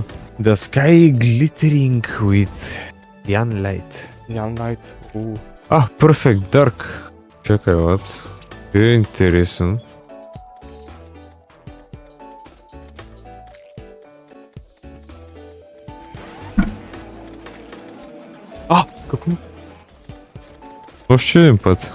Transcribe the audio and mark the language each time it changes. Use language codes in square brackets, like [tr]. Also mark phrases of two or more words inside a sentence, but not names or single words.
[en] The sky glittering with neon light. Neon Light. Perfect Dark. [bg] Чакай, лад. Е интересен. Какво? Още един път.